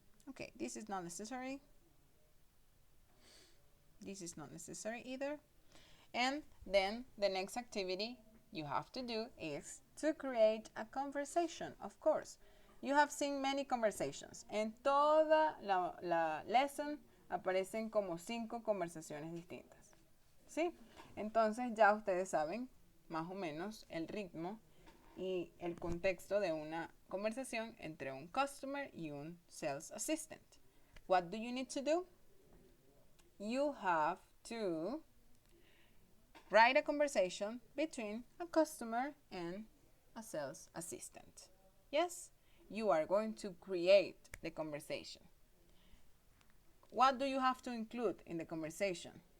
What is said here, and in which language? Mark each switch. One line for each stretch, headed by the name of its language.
English: Okay, this is not necessary. This is not necessary either. And then the next activity you have to do is to create a conversation, of course. You have seen many conversations.
Spanish: En toda la lesson aparecen como 5 conversaciones distintas. ¿Sí? Entonces ya ustedes saben más o menos el ritmo y el contexto de una conversación entre un customer y un sales assistant.
English: What do you need to do? You have to write a conversation between a customer and a sales assistant. Yes, you are going to create the conversation. What do you have to include in the conversation?